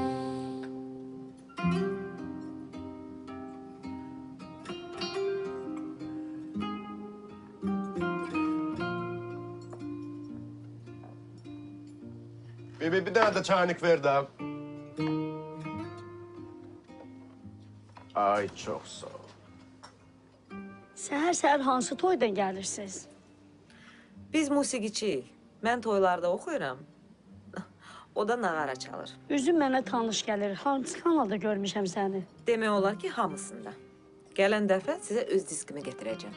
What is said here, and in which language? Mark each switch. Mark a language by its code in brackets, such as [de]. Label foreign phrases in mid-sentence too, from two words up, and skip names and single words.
[tr] Bir tane de çaynik ver de. Ay çok sağ ol. [az] Səhər-səhər hansı toydan gəlirsiniz? Biz musiqiçiyik. Mən toylarda oxuyuram. O da nağara çalır. Üzün mənə tanış gəlir. Hansı kanalda görmüşəm səni? Demək olar ki, hamısında. Gələn dəfə sizə öz diskimi gətirəcəm.